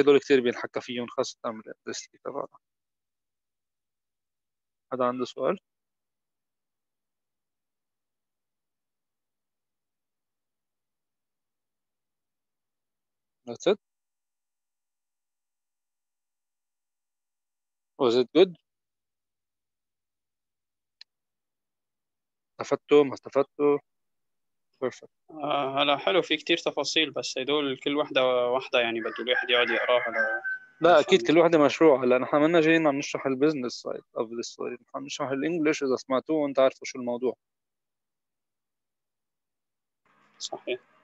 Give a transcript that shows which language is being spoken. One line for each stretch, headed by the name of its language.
Arabic: هدول كثير بينحكى فيهم خاصة بالاندستري تبعنا. حدا عنده سؤال؟
English: That's it. Was it good؟
Arabic: استفدتوا ما استفدتوا؟
English: perfect.
Arabic: هلا حلو، في كتير تفاصيل، بس هدول كل واحدة واحدة يعني بده الواحد يقعد يقراها لا اكيد كل وحده مشروع. هلا نحن منا جايين عم نشرح
English: البزنس side of the story,
Arabic: نحن عم نشرح الانجليش. اذا سمعتوه وانت عارفوا شو الموضوع. صحيح.